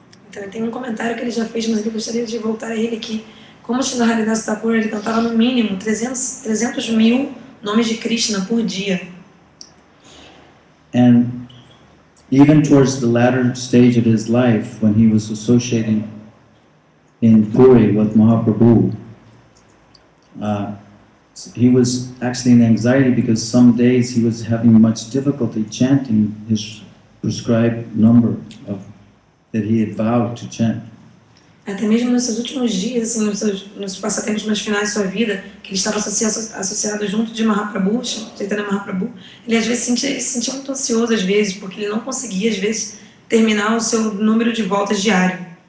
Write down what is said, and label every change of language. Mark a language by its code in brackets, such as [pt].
[pt] Então tem um comentário que ele já fez, mas eu gostaria de voltar a ele aqui. Como Sri Haridas Thakur, ele cantava no mínimo 300 mil nomes de Krishna por dia. [en] And even towards the latter stage of his life, when he was associating in Puri with Mahaprabhu, he was actually in anxiety because some days he was having much difficulty chanting his prescribed number that he had vowed to chant. [pt] Até mesmo nos seus últimos dias, assim, nos passatempos mais finais de sua vida, que ele estava associado junto de Mahaprabhu, Chaitanya Mahaprabhu, ele às vezes se sentia muito ansioso às vezes, porque ele não conseguia às vezes terminar o seu número de voltas diário.